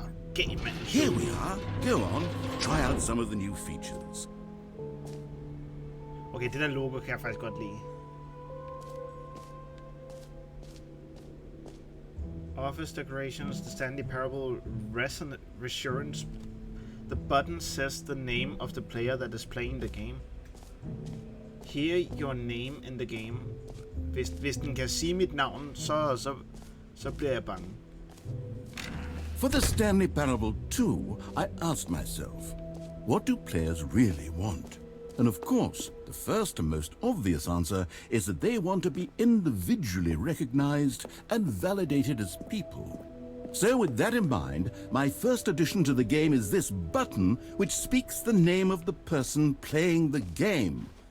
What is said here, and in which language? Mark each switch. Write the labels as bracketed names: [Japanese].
[English] Okay, man. Here we are. Go on, try out some of the new features. [Danish] Okay, det der logo kan jeg faktisk godt lide. [English] Office decorations, the Stanley Parable Reassurance. The button says the name of the player that is playing the game. Hear your name in the game. [Danish] Hvis den kan sige mit navn, så bliver jeg bange. [English] For the Stanley Parable 2, I asked myself, What do players really want? And of course, the first and most obvious answer is that they want to be individually recognized and validated as people. So with that in mind, my first addition to the game is this button which speaks the name of the person playing the game.